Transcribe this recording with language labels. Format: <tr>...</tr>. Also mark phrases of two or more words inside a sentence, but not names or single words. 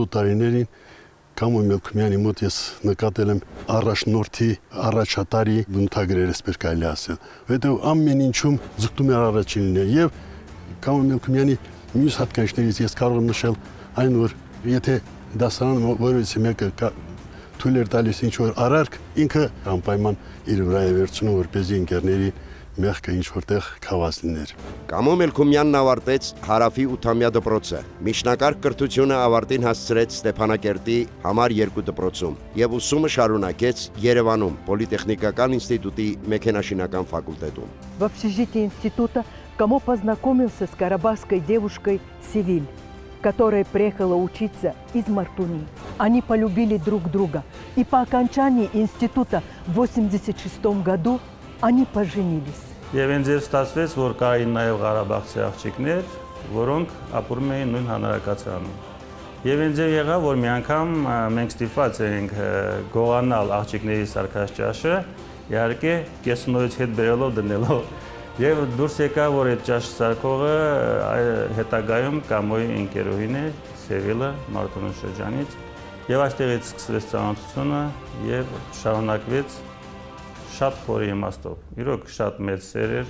<hy>տարիներին Կամո Մելքումյանի մոտ ես նկատել եմ առաջնորդի, առաջատարի բնութագրեր, այսպես կարելի ասել։ Որտեղ ամեն ինչում ձգտում էր առաջին լինել եւ Կամո Մելքումյանի մյուս հատկանիշներից ես կարող եմ նշել այն, որ եթե դասարանը որևիցե մեկը թույլ էր տալիս ինչ-որ արարք, ինքը անպայման իր վրա է վերցնում, որպեսզի ընկերների մեղքը ինչ-որտեղ քավաց լիներ։ Կամո Մելքումյանն ավարտեց Հարավի 8-ամյա դպրոցը, միջնակարգ կրթությունը ավարտին հասցրեց Ստեփանակերտի համար 2 դպրոցում եւ ուսումը շարունակեց Երևանում Պոլիտեխնիկական ինստիտուտի մեքենաշինական ֆակուլտետում։</hy> <ru>В общежитии института Камо познакомился с карабахской девушкой Севиль, которая приехала учиться из Мартуни. Они полюбили друг друга, и по окончании института в 1986 году они поженились.</ru> <hy>Եվ ինձ ստացվեց, որ կային նաև Ղարաբաղցի աղջիկներ, որոնք ապրում էին նույն հանրակացարանում։ Եվ ինձ եղավ, որ մի անգամ մենք ստիպված էինք գողանալ աղջիկների սարքած ճաշը, իհարկե կեսնոյից հետ բերելով դնելով Եվ դուրս եկա, որ այդ ճաշ սարքողը հետագայում Կամոյի ընկերուհին է, Սևիլը, Մարտունու շրջանից, եւ այստեղից սկսվեց ծանոթությունը եւ շարունակվեց շատ խորի իմաստով։ Իրոք շատ մեծ սեր էր։</hy>